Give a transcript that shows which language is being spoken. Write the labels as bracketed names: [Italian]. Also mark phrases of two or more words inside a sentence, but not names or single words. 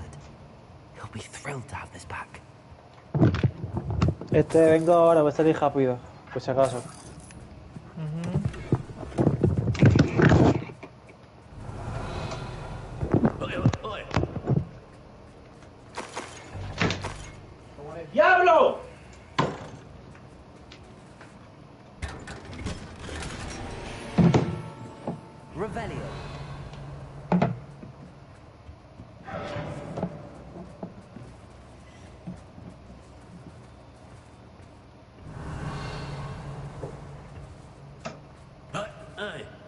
[English] He'll be thrilled to have this back. [Spanish] Vengo ahora, voy a salir rápido, por si acaso. ¡Diablo! Revelio. Hey.